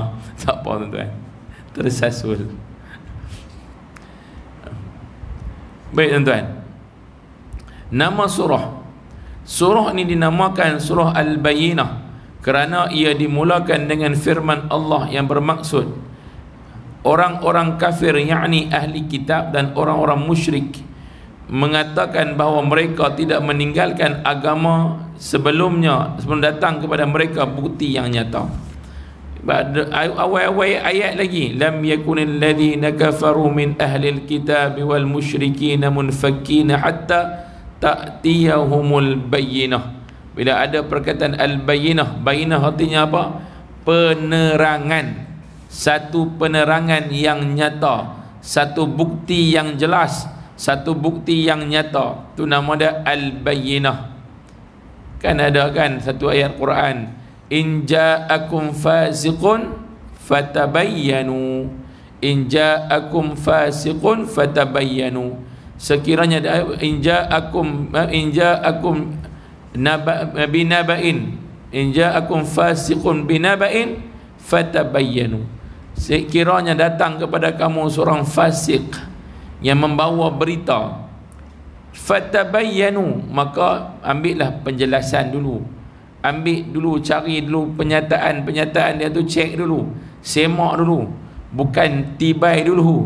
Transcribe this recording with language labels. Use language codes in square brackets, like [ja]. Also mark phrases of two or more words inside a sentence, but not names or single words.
[ms] Tak apa tuan-tuan, tersasul. Baik tuan-tuan, nama surah ni dinamakan surah Al-Bayyinah kerana ia dimulakan dengan firman Allah yang bermaksud orang-orang kafir, yakni ahli kitab dan orang-orang musyrik, mengatakan bahawa mereka tidak meninggalkan agama sebelum datang kepada mereka bukti yang nyata. Awal-awal ayat lagi, [ar] لم يكن الذين كفروا من أهل الكتاب والمشركين منفكين حتى تأتيهم البينة. [ms] Bila ada perkataan al-bayyinah, bayyinah artinya apa? Penerangan. Satu penerangan yang nyata, satu bukti yang jelas, satu bukti yang nyata. Itu nama dia al-bayyinah. Kan ada kan satu ayat Quran, [ar] إن جاءكم فاسق فتبينوا إن جاءكم فاسق فتبينوا. Sekiranya إن جاءكم بنبأ إن جاءكم فاسق بنبأ فتبينوا. [ms] Sekiranya datang kepada kamu seorang fasik yang membawa berita, fatabayyanu, maka ambillah penjelasan dulu, ambil dulu, cari dulu penyataan dia tu, cek dulu, semak dulu, bukan tibai dulu.